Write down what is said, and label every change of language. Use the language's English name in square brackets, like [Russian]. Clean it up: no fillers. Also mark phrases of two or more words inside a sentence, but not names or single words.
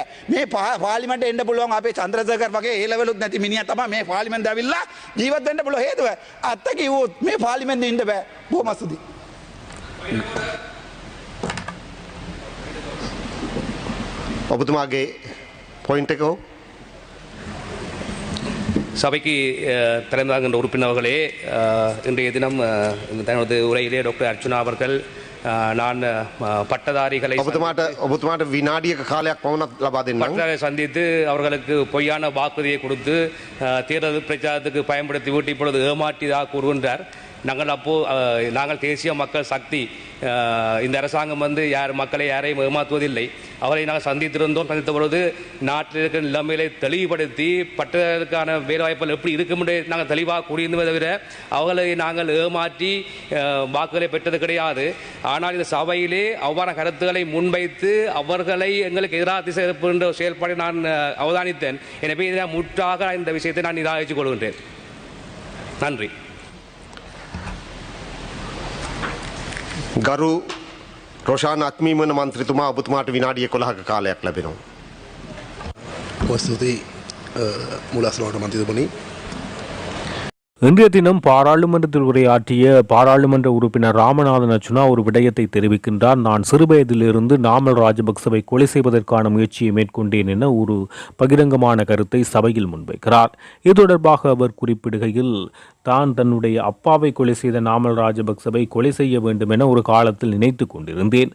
[Sinhala] මේ පාර්ලිමේන්තුවට එන්න පුළුවන් අපේ චන්ද්‍රසේකර් වගේ ඒ ලෙවලුත් නැති මිනිහා තමයි මේ පාර්ලිමේන්තුවට ඇවිල්ලා ජීවත් වෙන්න පුළුවන් හේතුව. අත්ත කිව්වොත් මේ පාර්ලිමේන්තුවේ ඉන්න බෑ. බොහොම ස්තුතියි. ඔබතුමාගේ பாயிண்ட் එක [Tamil] சபைக்கு திறந்தாகின்ற உறுப்பினர்களே இன்றைய தினம் தனது உரையிலே டாக்டர் அர்ச்சுனா அவர்கள் நான் பட்டதாரிகளை [Sinhala] ඔබතුමාට විනාඩියක කාලයක් පමණක් ලබා දෙන්නම්. [Tamil] பட்டதாரிகளை சந்தித்து அவர்களுக்கு பொய்யான வாக்குறுதியை கொடுத்து தேர்தல் பிரச்சாரத்துக்கு பயன்படுத்தி விட்டு இப்பொழுது ஏமாற்றியதாக கூறுகின்றார். நாங்கள் தேசிய மக்கள் சக்தி இந்த அரசாங்கம் வந்து மக்களை யாரையும் ஏமாற்றுவதில்லை. அவரை நாங்கள் சந்தித்திருந்தோம். சந்தித்த பொழுது நாட்டில் இருக்கிற நிலைமைகளை தெளிவுபடுத்தி பட்டதற்கான வேலைவாய்ப்புகள் எப்படி இருக்கும் என்று நாங்கள் தெளிவாக கூறியிருந்ததை தவிர அவர்களை நாங்கள் ஏமாற்றி வாக்குகளை பெற்றது கிடையாது. ஆனால் இந்த சபையிலே அவ்வாறான கருத்துக்களை முன்வைத்து அவர்களை எங்களுக்கு எதிராக திசை எழுப்புகின்ற செயல்பாட்டை நான் அவதானித்தேன். எனவே இதில் முற்றாக இந்த விஷயத்தை நான் நிராகரித்துக் கொள்கின்றேன். நன்றி. [Sinhala] ගරු රොෂාන් අක්මීමන මන්ත්‍රීතුමා ඔබතුමාට විනාඩි 11ක කාලයක් ලැබෙනවා. ස්තුතියි මුලස්ලෝට මන්ත්‍රීතුමනි. [Tamil] இன்றைய தினம் பாராளுமன்றத்தில் உரையாற்றிய பாராளுமன்ற உறுப்பினர் ராமநாதன் அர்ச்சுனா ஒரு விடயத்தை தெரிவிக்கின்றார். நான் சிறுவயதிலிருந்து நாமல் ராஜபக்சவை கொலை செய்வதற்கான முயற்சியை மேற்கொண்டேன் என ஒரு பகிரங்கமான கருத்தை சபையில் முன்வைக்கிறார். இது தொடர்பாக அவர் குறிப்பிடுகையில் தான் தன்னுடைய அப்பாவை கொலை செய்த நாமல் ராஜபக்சவை கொலை செய்ய வேண்டும் என ஒரு காலத்தில் நினைத்து கொண்டிருந்தேன்.